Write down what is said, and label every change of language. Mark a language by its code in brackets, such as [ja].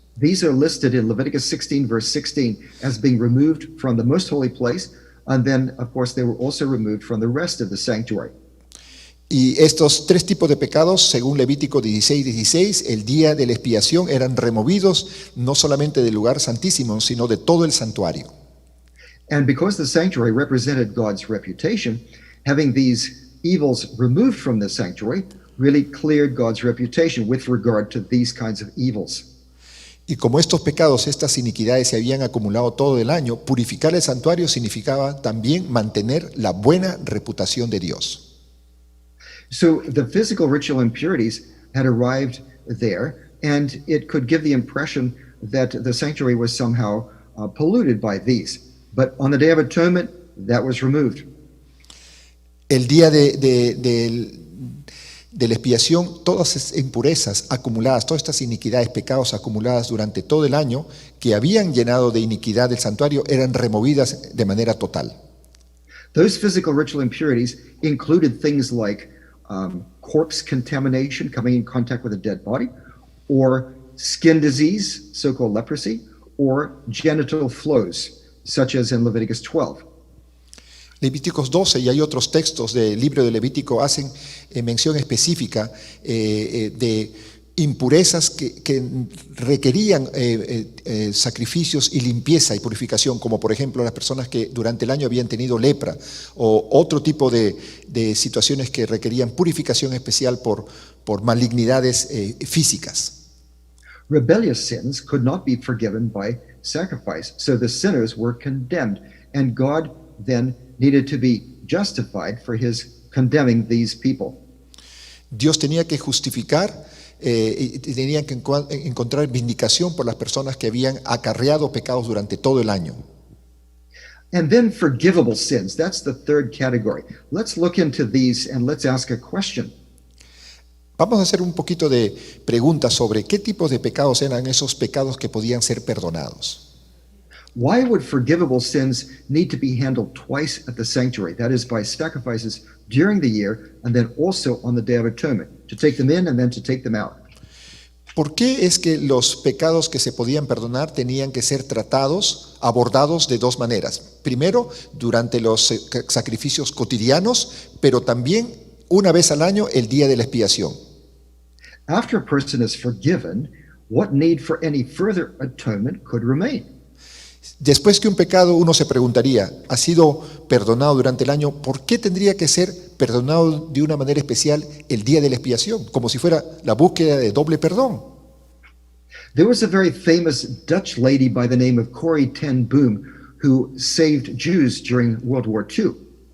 [en] These are listed in Leviticus 16, verse 16, as being removed from the most holy place, and then, of course, they were also removed from the rest of the sanctuary. [es] Y estos 3 tipos de pecados, según Levítico 16:16, el día de la expiación eran removidos no solamente del lugar santísimo, sino de todo el santuario. [en] And because the sanctuary represented God's reputation, having these evils removed from the sanctuary really cleared God's reputation with regard to these kinds of evils. [es] Y como estos pecados, estas iniquidades se habían acumulado todo el año, purificar el santuario significaba también mantener la buena reputación de Dios. [en] So the physical ritual impurities had arrived there, and it could give the impression that the sanctuary was somehow polluted by these. But on the Day of Atonement, that was removed. [es] El día de la expiación, todas esas impurezas acumuladas, todas estas iniquidades, pecados acumuladas durante todo el año, que habían llenado de iniquidad el santuario, eran removidas de manera total. [en] Those physical ritual impurities included things like corpse contamination, coming in contact with a dead body, or skin disease, so-called leprosy, or genital flows, such as in Leviticus 12. [es] Levíticos 12 y hay otros textos del libro de Levítico hacen mención específica de impurezas que requerían sacrificios y limpieza y purificación, como por ejemplo las personas que durante el año habían tenido lepra o otro tipo de situaciones que requerían purificación especial por malignidades físicas. [en] Rebellious sins could not be forgiven by sacrifice, so the sinners were condemned, and God then needed to be justified for his condemning these people. [es] Dios tenía que justificar y tenía que encontrar vindicación por las personas que habían acarreado pecados durante todo el año. [en] And then forgivable sins, that's the third category. Let's look into these and let's ask a question. [es] Vamos a hacer un poquito de preguntas sobre qué tipos de pecados eran esos pecados que podían ser perdonados. [en] Why would forgivable sins need to be handled twice at the sanctuary? That is, by sacrifices during the year and then also on the Day of Atonement, to take them in and then to take them out. [es] ¿Por qué es que los pecados que se podían perdonar tenían que ser tratados, abordados de dos maneras? Primero, durante los sacrificios cotidianos, pero también una vez al año, el día de la expiación. [en] After a person is forgiven, what need for any further atonement could remain? [es] Después que un pecado, uno se preguntaría, ha sido perdonado durante el año, ¿por qué tendría que ser perdonado de una manera especial el día de la expiación? Como si fuera la búsqueda de doble perdón. [en] There was a very famous Dutch lady by the name of Corrie ten Boom who saved Jews during World War II.